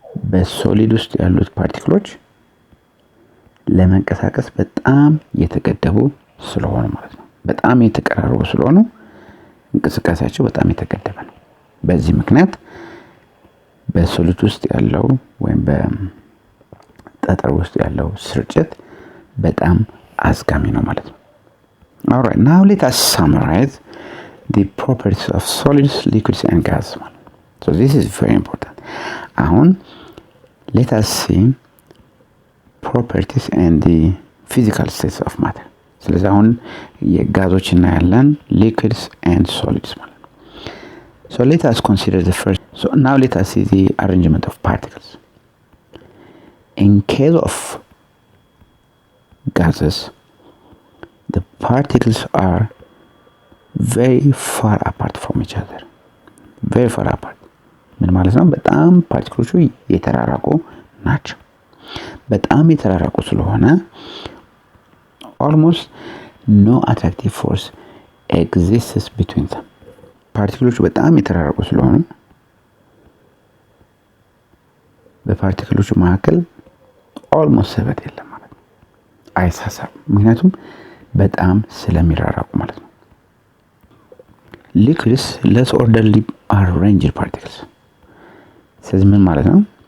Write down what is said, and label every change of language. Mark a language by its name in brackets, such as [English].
[Amharic] በሶሊድ ውስጥ ያሉት ፓርቲክሎች ለመንቀሳቀስ በጣም የተገደቡ ስለሆኑ ማለት ነው። በጣም የተቀራረቡ ስለሆኑ እንቅስቃሴያቸው በጣም የተገደበ ነው። በዚህ ምክንያት በሶሊድ ውስጥ ያለው ወይም በጠጠር ውስጥ ያለው ስርጭት በጣም አዝጋሚ ነው ማለት ነው። [English] All right, now let us summarize the properties of solids, liquids and gas. So this is very important. [Amharic] አሁን [English] let us see properties and the physical states of matter. [Amharic] ስለዚህ አሁን የጋዞች እናያለን [English] liquids and solids [Amharic] ማለት ነው። [English] So let us consider the first. So now let us see the arrangement of particles. In case of gases, the particles are very far apart from each other. Very far apart. [Amharic] ምን ማለት ነው? በጣም ፓርቲክሎቹ የተራራቁ ናቸው። በጣም የተራራቁ ስለሆነ [English] almost no attractive force exists between them. [Amharic] ፓርቲክሎቹ በጣም የተራራቁ ስለሆኑ በፓርቲክሎቹ መካከል almost ስበት የለም ማለት ነው። አይሳሳም። ምክንያቱም በጣም ስለሚራራቁ ማለት ነው። [English] liquids less orderly arranged particles. [Amharic] ስለዚህ ምን ማለት ነው?